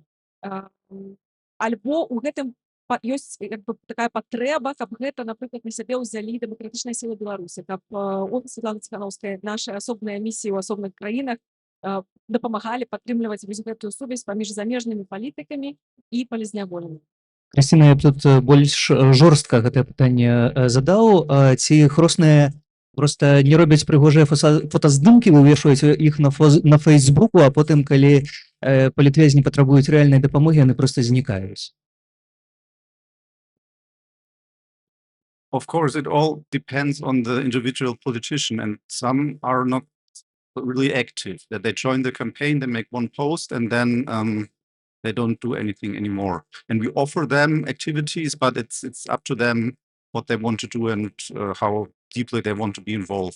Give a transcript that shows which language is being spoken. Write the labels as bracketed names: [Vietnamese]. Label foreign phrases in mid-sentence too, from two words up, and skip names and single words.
[Belarusian] Альбо ў гэтым ёсць такая патрэба, каб гэта, напрыклад, на сябе ўзялі дэмакратычныя сілы Беларусі, каб офіс Светланы Ціханаўскай, нашы асобныя місіі ў асобных краінах дапамагалі падтрымліваць вось гэтую сувязь паміж замежнымі палітыкамі і палізняволенымі. Крысціна, я б тут больш жорстка гэтае пытанне задаў. Ці хросныя проста не робяць прыгожыя фотаздымкі, вывешваюць іх на Фейсбуку, а потым, калі палітвязні патрабуюць рэальнай дапамогі, яны проста знікаюць? [English] Of course, it all depends on the individual politician, and some are not really active. That they join the campaign, they make one post, and then they don't do anything anymore. And we offer them activities, but it's up to them what they want to do and how deeply they want to be involved.